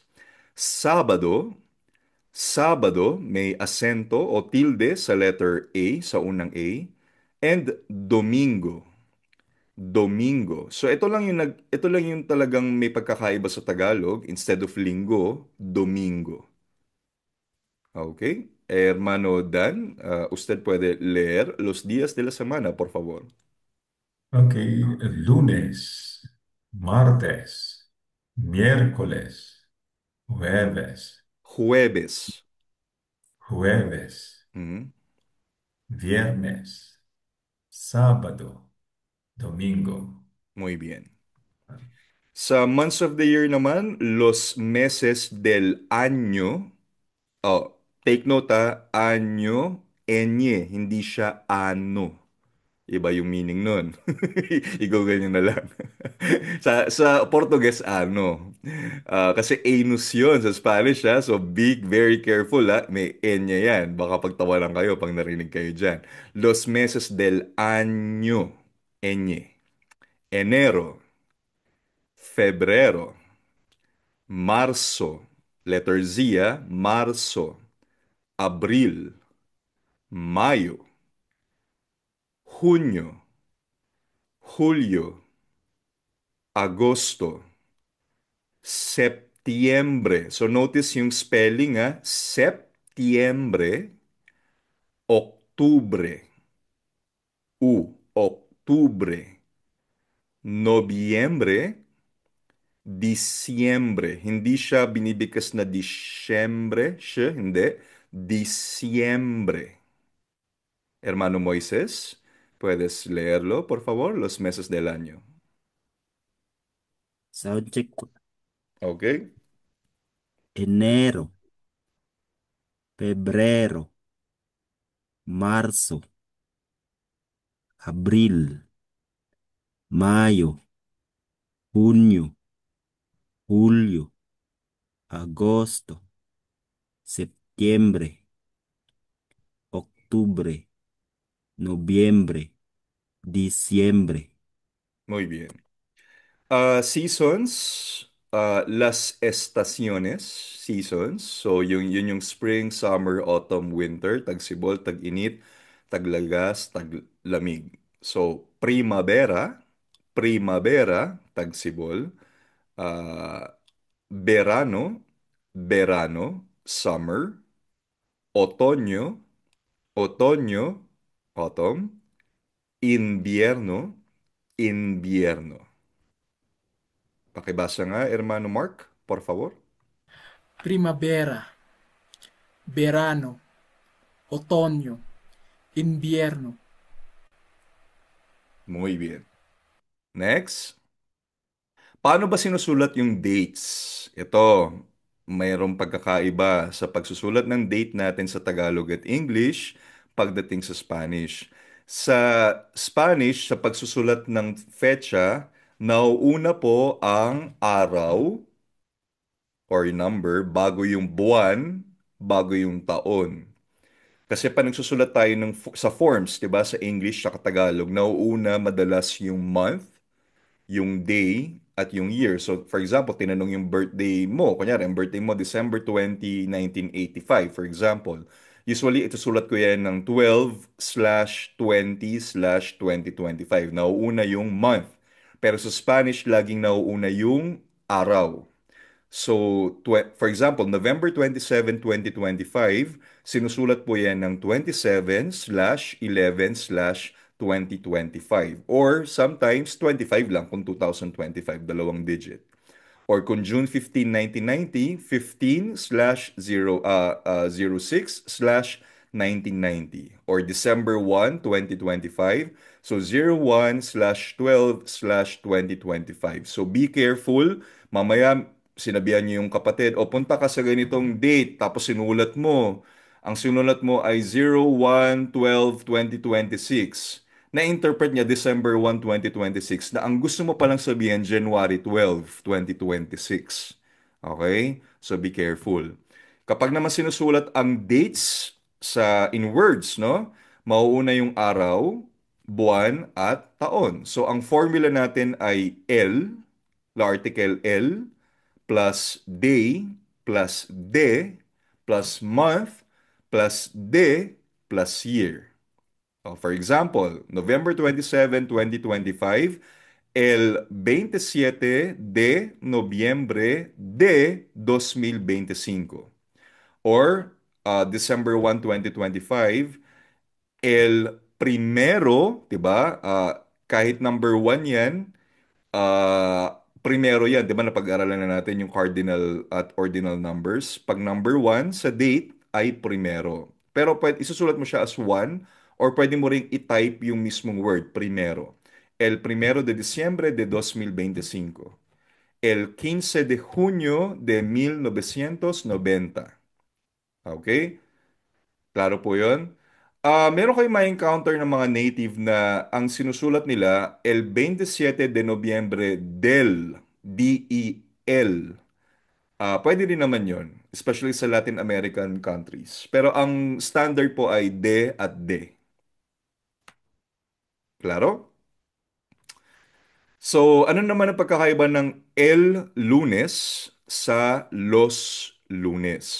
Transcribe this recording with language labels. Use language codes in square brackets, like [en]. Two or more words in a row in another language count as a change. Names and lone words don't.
[es] Sabado, Sabado [tl] may asento o tilde sa [en] letter A, [tl] sa unang A. [es] And Domingo, Domingo. [tl] So ito lang yung talagang may pagkakaiba sa Tagalog. [en] Instead of linggo, [es] Domingo. Okay? Hermano Dan, usted puede leer los días de la semana, por favor. Ok, lunes, martes, miércoles, jueves, Jueves. jueves, Mm, viernes, sábado, domingo. muy bien. [tl] Sa [en] months of the year [tl] naman, [es] los meses del año. [en] Oh, take note año, [tl] enye, hindi siya ano. Iba yung meaning nun. I-google nyo na lang. Sa Portuguese, ano. Kasi anus yun sa Spanish, ha? [en] So, be very careful, [tl] ha? May enya yan. Baka pagtawanan kayo pag narinig kayo dyan. [es] Los meses del año. Enye. Enero. Febrero. Marzo. [en] Letter Z, [es] ha? Marzo. Abril. Mayo. Junio. Julio. Agosto. Septiembre. [tl] So notice yung spelling [es] Septiembre, Octubre. Octubre. [tl] Nobyembre, Disyembre. Hindi siya binibigkas na Disyembre, hindi. Disyembre. Hermano Moises, [es] ¿puedes leerlo, por favor? Los meses del año. [en] Sound check po. [es] ¿Ok? Enero, febrero, marzo, abril, mayo, junio, julio, agosto, septiembre, octubre, noviembre, diciembre. Muy bien. Seasons, las estaciones, [en] seasons. [tl] So, yun yung [en] spring, summer, autumn, winter, [tl] tagsibol, tag-init, taglagas, taglamig. So, [es] primavera, primavera, tagsibol. Ah, verano, verano, summer. Otoño, otoño, autumn. Invierno, invierno. [tl] Pakibasa nga, [es] Hermano Mark, por favor. Primavera, verano, otoño, invierno. Muy bien. [en] Next. [tl] Paano ba sinusulat yung dates? Ito, mayroong pagkakaiba sa pagsusulat ng date natin sa Tagalog at English pagdating sa Spanish. Sa Spanish, sa pagsusulat ng fetcha, nauuna po ang araw or number bago yung buwan, bago yung taon. Kasi pa nagsusulat tayo sa forms, 'di ba, sa English sa Tagalog, nauuna madalas yung month, yung day, at yung year. So, for example, tinanong yung birthday mo. Kunyari, ang birthday mo, December 20, 1985, [en] for example. [tl] Usually, ito sulat ko yan ng 12/20/2025. Nauuna yung month. Pero sa Spanish, laging nauuna yung araw. [en] So, for example, [tl] November 27, 2025, sinusulat po yan ng 27/11/2025. [en] Or sometimes [tl] 25 lang kung 2025, dalawang digit. Or kung June 15, 1990, 15/06/1990. [en] Or December 1, 2025, so 01/12/2025. So be careful, [tl] mamaya sinabihan niyo yung kapatid, o punta ka sa ganitong date, tapos sinulat mo. Ang sinulat mo ay 01/12/2026. Na-interpret niya December 1, 2026 na ang gusto mo palang sabihin January 12, 2026. [en] Okay? So be careful. [tl] Kapag naman sinusulat ang [en] dates in words, [tl] no? Mauuna yung araw, buwan, at taon. [en] So [tl] ang formula natin ay [en] the article L, plus day, plus de, plus month, plus de, plus year. For example, November 27, 2025, [es] el 27 de noviembre de 2025. [en] Or December 1, 2025, [es] el primero, [tl] 'di ba? Kahit number 1 'yan, primero 'yan, 'di ba? Napag-aralan na natin yung cardinal at ordinal numbers. Pag number 1 sa date ay primero. Pero isusulat mo siya as 1 or pwede mo ring i-type yung mismong word, [es] primero. el 1 de diciembre de 2025, el 15 de junio de 1990. [tl] ¿Ok? Klaro po yun. Meron kayong ma-encounter ng mga native na ang sinusulat nila [es] el 27 de Nobyembre del. [tl] Pwede rin naman yon, especially sa [en] Latin American countries. [tl] Pero ang standard po ay de at de. Klaro? So, ano naman ang pagkakaiba ng [es] el lunes [tl] sa [es] los lunes?